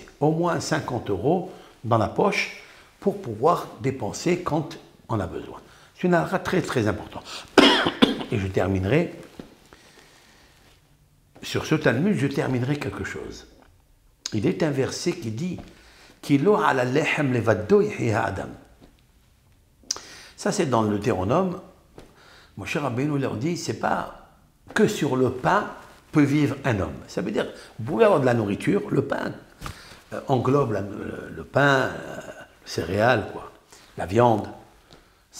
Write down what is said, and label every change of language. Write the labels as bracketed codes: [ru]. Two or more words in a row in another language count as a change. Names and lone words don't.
[fr] Au moins 50 € dans la poche pour pouvoir dépenser quand on a besoin. C'est une halakha très très importante. Et je terminerai, sur ce Talmud, je terminerai quelque chose. Il est un verset qui dit [he] כי לא על לחם לבדו יחיה אדם. [fr] Ça, c'est dans le Deutéronome. Moshe Rabbeinu leur dit c'est pas que sur le pain peut vivre un homme. Ça veut dire, vous pouvez avoir de la nourriture, le pain englobe le pain, le céréales, la viande.